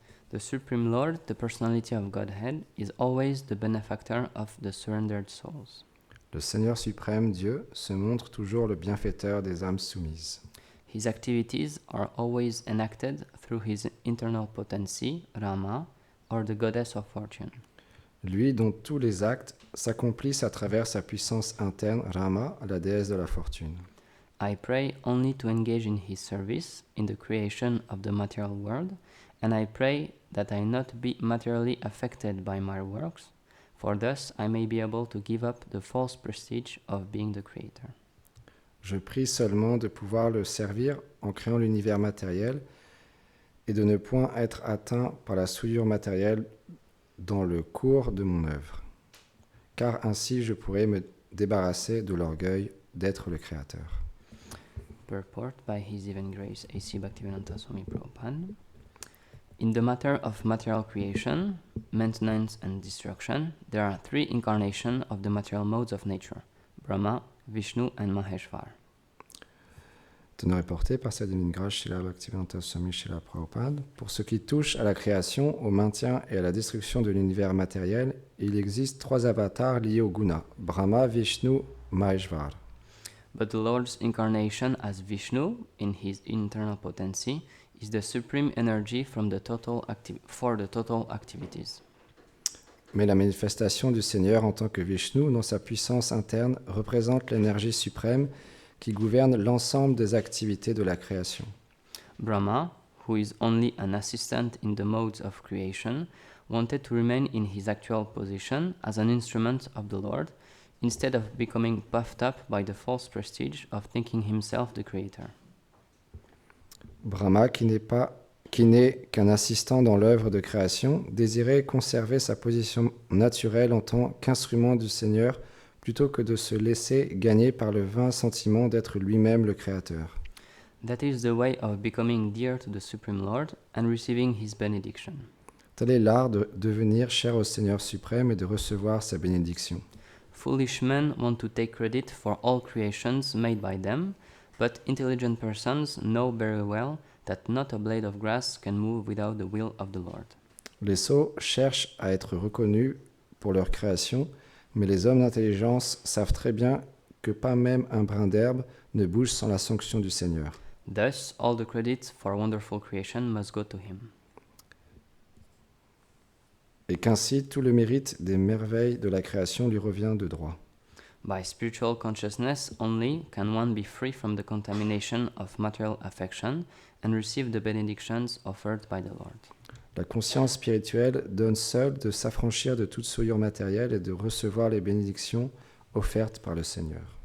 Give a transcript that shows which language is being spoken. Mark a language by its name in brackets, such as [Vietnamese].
[English] The Supreme Lord, the Personality of Godhead, is always the benefactor of the surrendered souls. [French] Le Seigneur suprême, Dieu, se montre toujours le bienfaiteur des âmes soumises. [English] His activities are always enacted through his internal potency, Rama, or the goddess of fortune. [French] Lui dont tous les actes s'accomplissent à travers sa puissance interne, Rama, la déesse de la fortune. [English] I pray only to engage in his service in the creation of the material world, and I pray that I not be materially affected by my works, for thus I may be able to give up the false prestige of being the creator. [French] Je prie seulement de pouvoir le servir en créant l'univers matériel et de ne point être atteint par la souillure matérielle dans le cours de mon œuvre, car ainsi je pourrais me débarrasser de l'orgueil d'être le créateur. [English] Purport by His Divine Grace A.C. Bhaktivedanta Swami Prabhupada. In the matter of material creation, maintenance and destruction, there are three incarnations of the material modes of nature, Brahma, Vishnu and Maheshvar. [French] Teneur porté par sa divine grâce Srila Bhaktivedanta Swami Srila Prabhupada. Pour ce qui touche à la création, au maintien et à la destruction de l'univers matériel, il existe trois avatars liés au guna, Brahma, Vishnu, Maheshvar. [English] But the Lord's incarnation as Vishnu, in his internal potency, is the supreme energy for the total activities. [French] Mais la manifestation du Seigneur en tant que Vishnu, dans sa puissance interne, représente l'énergie suprême qui gouverne l'ensemble des activités de la création. [English] Brahma, who is only an assistant in the modes of creation, wanted to remain in his actual position as an instrument of the Lord, instead of becoming puffed up by the false prestige of thinking himself the creator. [French] Brahma, qui n'est qu'un assistant dans l'œuvre de création, désirait conserver sa position naturelle en tant qu'instrument du Seigneur plutôt que de se laisser gagner par le vain sentiment d'être lui-même le créateur. [English] That is the way of becoming dear to the Supreme Lord and receiving his benediction. [French] Tel est l'art de devenir cher au Seigneur suprême et de recevoir sa bénédiction. [English] Foolish men want to take credit for all creations made by them, but intelligent persons know very well that not a blade of grass can move without the will of the Lord. [French] Les sots cherchent à être reconnus pour leur création, mais les hommes d'intelligence savent très bien que pas même un brin d'herbe ne bouge sans la sanction du Seigneur. [English] Thus, all the credit for wonderful creation must go to him. [French] Et qu'ainsi tout le mérite des merveilles de la création lui revient de droit. [English] By spiritual consciousness only can one be free from the contamination of material affection and receive the benedictions offered by the Lord. [French] La conscience spirituelle donne seule de s'affranchir de toute souillure matérielle et de recevoir les bénédictions offertes par le Seigneur.